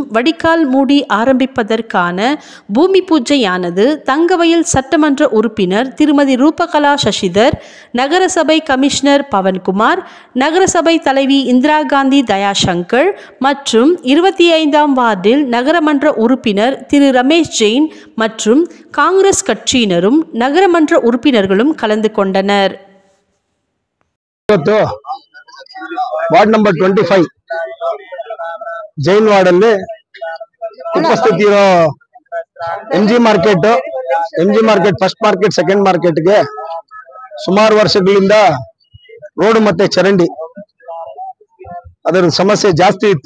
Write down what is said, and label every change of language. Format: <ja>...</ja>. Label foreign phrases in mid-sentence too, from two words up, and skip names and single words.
<ta>வடிகால் மூடி ஆரம்பிப்பதற்கான பூமி பூஜையானது தங்கவயல் சட்டமன்ற உறுப்பினர் திருமதி ரூபகலா சசிதர், நகரசபை கமிஷனர் பவன்குமார், நகரசபை தலைவி இந்திரா காந்தி தயாசங்கர் மற்றும் 25ஆம் வார்டில் நகரமன்ற உறுப்பினர் திரு ரமேஷ் ஜெயின் மற்றும் காங்கிரஸ் கட்சியினரும் நகரமன்ற உறுப்பினர்களும் கலந்து கொண்டனர்.</ta> <en>ward number</en> <kn>25 ಜೈನ್ ವಾರ್ಡ್ ಅಲ್ಲಿ ಉಪಸ್ಥಿತಿ ಇರೋ ಎಂಜಿ ಮಾರ್ಕೆಟ್ ಫಸ್ಟ್ ಮಾರ್ಕೆಟ್ ಸೆಕೆಂಡ್ ಮಾರ್ಕೆಟ್ ಗೆ ಸುಮಾರು ವರ್ಷಗಳಿಂದ ರೋಡ್ ಮತ್ತೆ ಚರಂಡಿ ಅದರ ಸಮಸ್ಯೆ ಜಾಸ್ತಿ ಇತ್ತು.</kn>